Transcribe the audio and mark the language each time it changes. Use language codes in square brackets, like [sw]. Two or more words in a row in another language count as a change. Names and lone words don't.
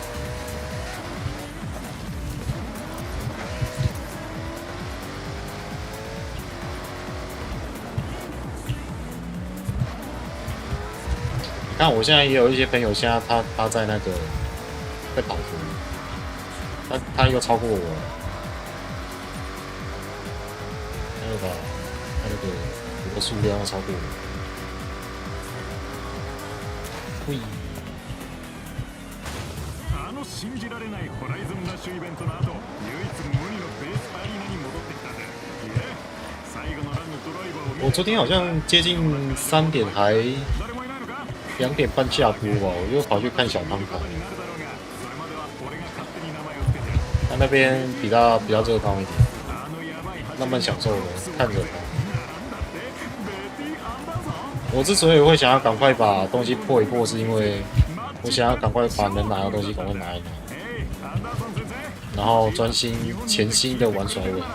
[zh] 那我现在也有一些朋友，现在他在那个在跑图，他又超过我了，我的数量要超过我。嘿。 [ja] 信じられないホライズンラッシュイベントの後、唯一無二のベースアリーナに戻ってきたぜ。最後のランのドライバーを。 [zh] 我昨天好像接近3点还2点半下播吧，我就跑去看小汤跑。他那边比较热闹一点，慢慢享受了，看着他。我之所以会想要赶快把东西破一破，是因为我想要赶快把能拿的东西赶快拿一拿，然后专心潜心的玩甩尾。